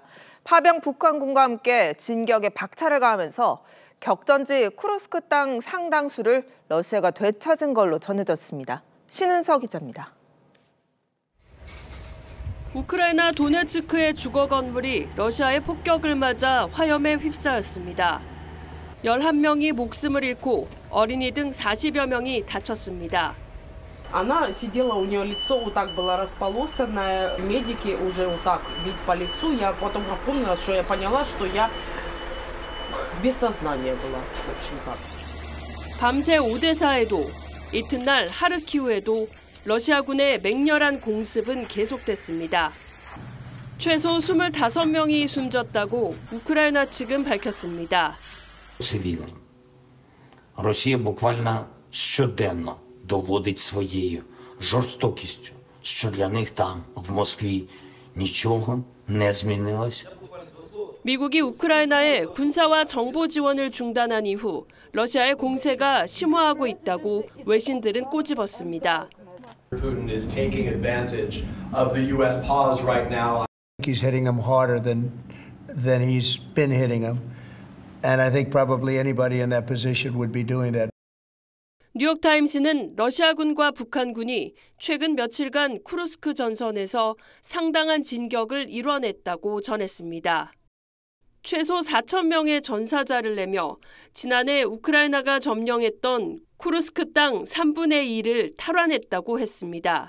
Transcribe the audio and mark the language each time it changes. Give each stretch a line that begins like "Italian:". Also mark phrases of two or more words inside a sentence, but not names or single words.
Korean: 파병 북한군과 함께 진격에 박차를 가하면서 격전지 쿠르스크 땅 상당수를 러시아가 되찾은 걸로 전해졌습니다. 신은서 기자입니다. 우크라이나 도네츠크의 주거 건물이 러시아의 폭격을 맞아 화염에 휩싸였습니다. 11명이 목숨을 잃고 어린이 등 40여 명이 다쳤습니다.
Russian: Она сидела, у нее лицо вот так было располосанное, медики уже вот так бить по лицу. Я потом напомнила, что я поняла, что я без сознания была, в общем-то.
Korean: 밤새 오데사에도 이튿날 하르키우에도 러시아군의 맹렬한 공습은 계속됐습니다. 최소 25명이 숨졌다고 우크라이나 측은 밝혔습니다.
Ukrainian: Цивільні. Росія буквально щоденно доводить своєю жорстокістю, що для них там, в Москві, нічого не змінилось.
Korean: 미국이 우크라이나에 군사와 정보 지원을 중단한 이후 러시아의 공세가 심화하고 있다고 외신들은 꼬집었습니다.
English: Putin is taking advantage of the U.S. pause right now. He's hitting them harder than he's been hitting them, and I think probably anybody in that position would be doing that.
Korean: 뉴욕타임스는 러시아군과 북한군이 최근 며칠간 쿠르스크 전선에서 상당한 진격을 이뤄냈다고 전했습니다. 최소 4,000명의 전사자를 내며 지난해 우크라이나가 점령했던 쿠르스크 땅 3분의 2를 탈환했다고 했습니다.